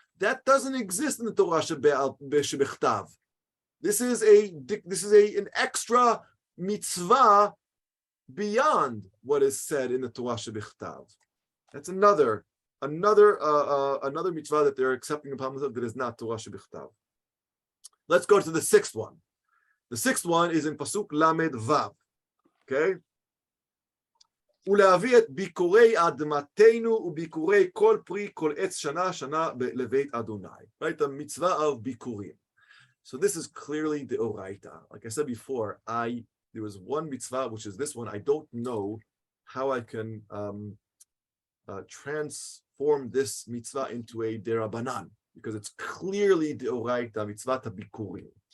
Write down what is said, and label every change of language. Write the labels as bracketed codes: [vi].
[en] That doesn't exist in the Torah shebechtav. This is an extra mitzvah beyond what is said in the Torah shebechtav. That's another mitzvah that they're accepting upon themselves that is not Torah shebechtav. Let's go to the sixth one. The sixth one is in Pasuk Lamed Vav. Okay. [he] ולהביא את ביקורי אדמתנו וביקורי כל פרי כל עץ שנה שנה לבית אדוני. [en] Right, the mitzvah of bikurim. So this is clearly the oraita. Like I said before, there was one mitzvah, which is this one. I don't know how I can transform this mitzvah into a derabanan, because it's clearly the oraita mitzvah to bikurim.